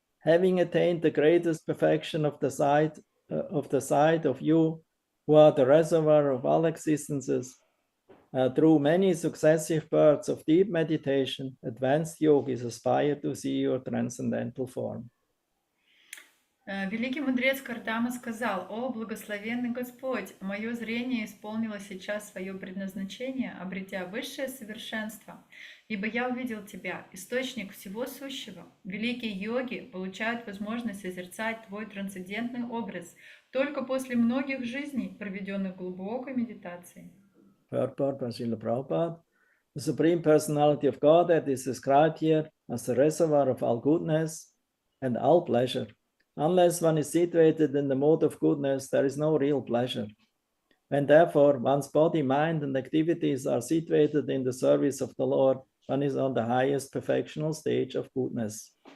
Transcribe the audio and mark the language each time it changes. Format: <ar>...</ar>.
<en>Having attained the greatest perfection of the sight of you, who are the reservoir of all existences, through many successive births of deep meditation, advanced yogis aspire to see your transcendental form.</en> <ru>Великий мудрец Кардама сказал: «О, благословенный Господь, мое зрение исполнило сейчас свое предназначение, обретя высшее совершенство, ибо я увидел Тебя, источник всего сущего. Великие йоги получают возможность созерцать Твой трансцендентный образ только после многих жизней, проведенных в глубокой медитации».</ru> <en>Purport by Srila Prabhupada. The Supreme Personality of Godhead is described here as the reservoir of all goodness and all pleasure. Unless one is situated in the mode of goodness, there is no real pleasure. When therefore one's body, mind, and activities are situated in the service of the Lord, one is on the highest perfectional stage of goodness.</en>